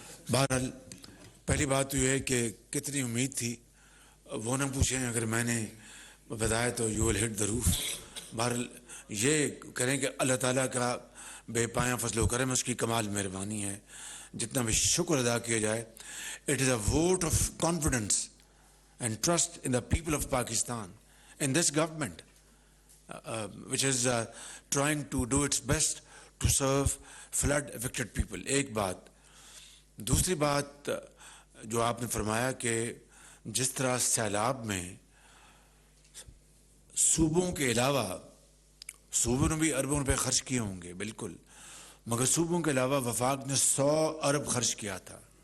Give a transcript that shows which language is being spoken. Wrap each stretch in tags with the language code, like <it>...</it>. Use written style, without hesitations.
<ur>بہرحال پہلی بات تو یہ ہے کہ کتنی امید تھی وہ نہ پوچھیں, اگر میں نے بتایا تو</ur> <en>You will hit the roof.</en> <ur>بہرحال یہ کریں کہ اللہ تعالیٰ کا بے پایاں فضل و کرم, اس کی کمال مہربانی ہے, جتنا بھی شکر ادا کیا جائے.</ur> <en>It is a vote of confidence and trust in the people of Pakistan, in this government, which is trying to do its best to serve flood affected people.</en> <ur>ایک بات. دوسری بات جو آپ نے فرمایا کہ جس طرح سیلاب میں صوبوں کے علاوہ, صوبوں نے بھی اربوں روپے خرچ کیے ہوں گے بالکل, مگر صوبوں کے علاوہ وفاق نے 100 ارب خرچ کیا تھا,</ur>